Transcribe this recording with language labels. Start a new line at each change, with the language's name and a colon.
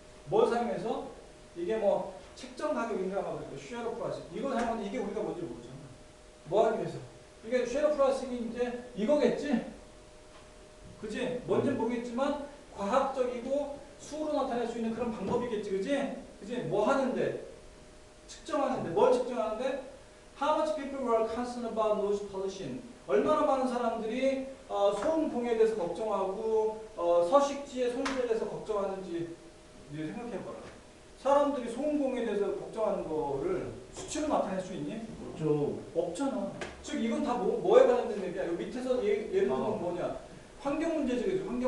Korean: 뭘 사용해서 이게 뭐 책정 가격인가 막 쉐어 프라이스 이거 사용하는데 이게 우리가 뭔지 모르잖아. 뭐 하기 위해서 이게 쉐어 프라이싱이 이제 이거겠지? 그지? 뭔지 모르겠지만 과학적이고 수로 나타낼 수 있는 그런 방법이겠지, 그지? 뭐 하는데? 측정하는데. 뭘 측정하는데?
English: How much people were concerned about noise pollution?
Korean: 얼마나 많은 사람들이 소음 공해에 대해서 걱정하고 서식지의 손실에 대해서 걱정하는지 생각해봐라. 사람들이 소음 공해에 대해서 걱정하는 거를 수치로 나타낼 수 있니? 없죠. 없잖아. 즉 이건 다 뭐에 관련된 얘기야? 여기 밑에서 예를 들면 뭐냐? 환경 문제지, 그지?